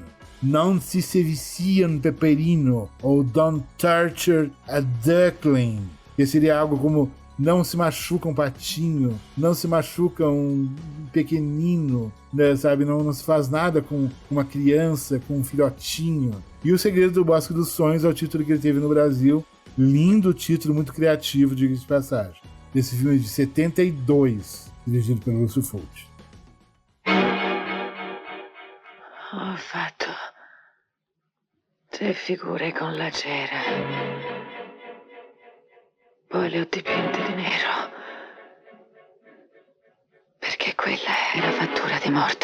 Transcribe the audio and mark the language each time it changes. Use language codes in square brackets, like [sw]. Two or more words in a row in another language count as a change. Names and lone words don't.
[pt] Não se vicia um peperino, ou Don't Torture a Duckling, que seria algo como não se machuca um patinho, não se machuca um pequenino, né, sabe? Não se faz nada com uma criança, com um filhotinho. E O Segredo do Bosque dos Sonhos é o título que ele teve no Brasil. Lindo título, muito criativo, diga-se de passagem. Esse filme de 72, dirigido pelo Lúcio Fulci. [it] Ho fatto 3 figure con la cera. Poi le ho dipinte di nero. Perché quella è la fattura di morte.